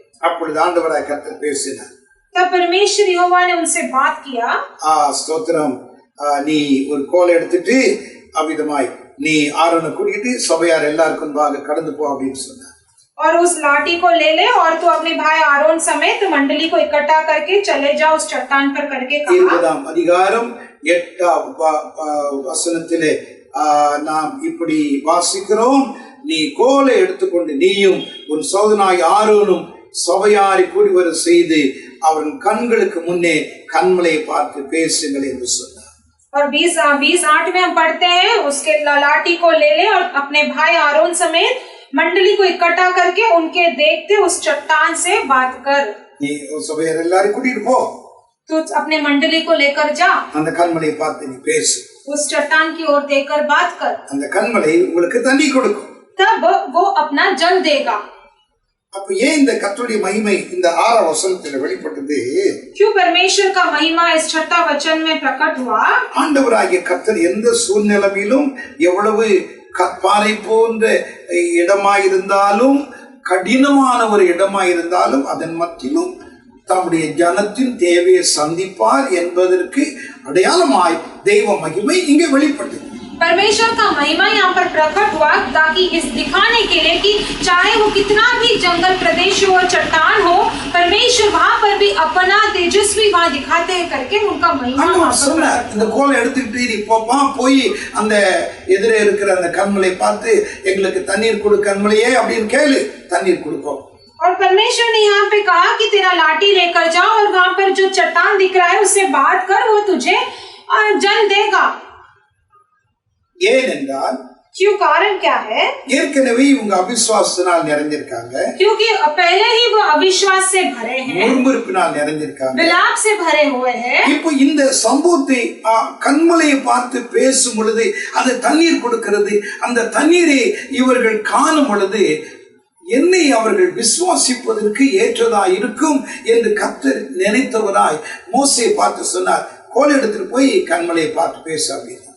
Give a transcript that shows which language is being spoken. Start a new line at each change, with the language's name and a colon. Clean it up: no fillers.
Tamil: அப்பொழுது ஆண்டவராய் கர்த்தர் பேசினார்.
Hindi: तब परमेश्वर यहोवा ने उनसे बात किया,
Tamil: ஸ்தோத்திரம், நீ ஒரு கோலை எடுத்துட்டு அவ்விதமாய் நீ ஆரோனை கூட்டிட்டு சபையார் எல்லாருக்கும் முன்பாக கடந்து போ அப்படின்னு சொன்னார்.
Hindi: और उस लाठी को ले ले और तू अपने भाई आरोन समेत मंडली को इकट्ठा करके चले जाओ उस चट्टान पर करके कहा।
Tamil: 20 அதிகாரம் 8 வசனத்திலே நாம் இப்படி வாசிக்கிறோம், நீ கோலை எடுத்துக்கொண்டு நீயும் உன் சகோதரனாகிய ஆரோனும் சபையாரை கூடி வர செய்து அவன் கண்களுக்கு முன்னே கண்மலையை பார்த்து பேசுங்கள் என்று சொன்னார்.
Hindi: और 20:8 में हम पढ़ते हैं, उसके लाठी को ले ले और अपने भाई आरोन समेत मंडली को इकट्ठा करके उनके देखते उस चट्टान से बात कर।
Tamil: நீ சபையார் எல்லாரும் கூட்டிட்டு போ,
Hindi: तू अपने मंडली को लेकर जा,
Tamil: அந்த கண்மலையை பார்த்து நீ பேசு,
Hindi: उस चट्टान की ओर देखकर बात कर,
Tamil: அந்த கண்மலை உங்களுக்கு தண்ணி கொடுக்கும்,
Hindi: तब वो अपना जल देगा।
Tamil: அப்ப ஏன் இந்த கர்த்தருடைய மகிமை இந்த 6 வசனத்துல வெளிப்பட்டது?
Hindi: क्यों परमेश्वर का महिमा इस 6 वचन में प्रकट हुआ?
Tamil: ஆண்டவராகிய கர்த்தர் எந்த சூழ்நிலையிலும் எவ்வளவு கற்பாறை போன்ற இடமாயிருந்தாலும் கடினமான ஒரு இடமாயிருந்தாலும் அதன் மத்தியிலும் தம்முடைய ஜனத்தின் தேவையை சந்திப்பார் என்பதற்கு அடையாளமாய் தெய்வ மகிமை இங்கே வெளிப்பட்டது.
Hindi: परमेश्वर का महिमा यहाँ पर प्रकट हुआ ताकि इस दिखाने के लिए कि चाहे वो कितना भी जंगल प्रदेश हो, चट्टान हो, परमेश्वर वहाँ पर भी अपना तेजस्वी वहाँ दिखाते हैं करके उनका महिमा
Tamil: இந்த கோலை எடுத்துக்கிட்டு நீ போய் அந்த எதிரே இருக்கிற அந்த கண்மலை பார்த்து எங்களுக்கு தண்ணீர் கொடு கண்மலையே அப்படின்னு கேளு, தண்ணீர் கொடுக்கும்.
Hindi: और परमेश्वर ने यहाँ पे कहा कि तेरा लाठी लेकर जाओ और वहाँ पर जो चट्टान दिख रहा है उससे बात कर, वो तुझे जल देगा।
Tamil: ஏனென்றால்
Hindi: क्यों? कारण क्या है?
Tamil: ஏற்கனவே இவங்க அவிசுவாசத்தினால் நிறைஞ்சிருக்காங்க,
Hindi: क्योंकि पहले ही वो अविश्वास से भरे हैं,
Tamil: முறுமுறுப்பினால் நிறைஞ்சிருக்காங்க.
Hindi: विलाप से भरे हुए हैं.
Tamil: இப்போ இந்த சம்பவத்தை கண்மலையை பார்த்து பேசும் பொழுது அது தண்ணீர் கொடுக்கிறது. அந்த தண்ணீரை இவர்கள் காணும் பொழுது என்னை அவர்கள் விசுவாசிப்பதற்கு ஏற்றதா இருக்கும் என்று கர்த்தர் நினைத்தவராய் மோசேயை பார்த்து சொன்னார், கோல் எடுத்துட்டு போய் கண்மலையை பார்த்து பேச அப்படின்னா.